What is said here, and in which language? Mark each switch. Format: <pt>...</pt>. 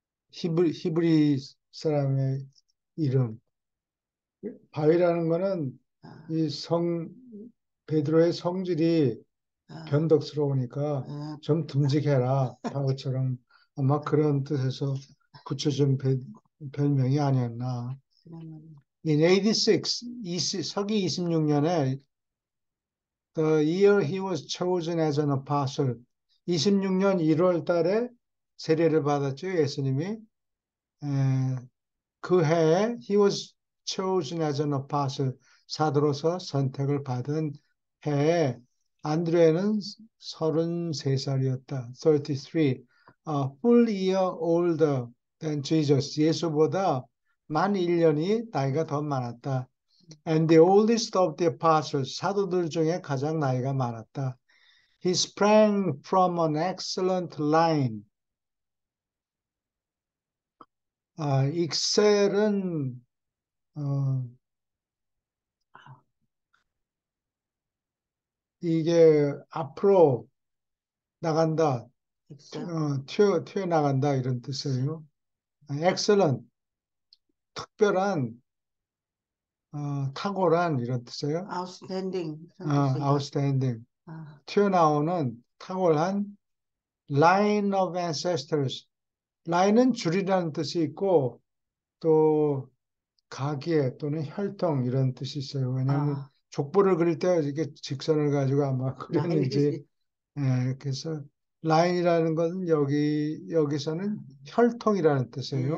<ko>히브리 사람의 이름. 바위라는 거는 아, 이 베드로의 성질이 아, 변덕스러우니까 아, 좀 듬직해라. 바보처럼 아마 그런 뜻에서 붙여준 별명이 아니었나. 그러면</ko> <en>In 86,</en> <ko>서기 26년에</ko> <en>the year he was chosen as an apostle,</en> <ko>26년 1월 달에 세례를 받았죠, 예수님이. 그 해에</ko> <en>he was chosen as an apostle,</en> <ko>사도로서 선택을 받은 해에 안드레는 33살이었다.</ko> <en>33, a full year older than Jesus.</en> <ko>예수보다 만 1년이 나이가 더 많았다.</ko> <en>And the oldest of the apostles,</en> <ko>사도들 중에 가장 나이가 많았다.</ko> <en>He sprang from an excellent line.</en> <ko>익셀은 어, 이게 앞으로 나간다, 엑셀 튀어나간다 이런 엑셀 뜻이에요. excellent, 특별한, 탁월한 이런 뜻이에요. 아웃스탠딩 그런 뜻인가?</ko> <en>outstanding, 아,</en> <ko>튀어나오는 탁월한</ko> <en>line of ancestors.</en> <ko>line은 줄이라는 뜻이 있고 또 가계 또는 혈통 이런 뜻이 있어요. 왜냐하면 아, 족보를 그릴 때 이렇게 직선을 가지고 아마 그렸는지, 라인이지. 그래서 라인이라는 것은 여기서는 혈통이라는 뜻이에요.</ko>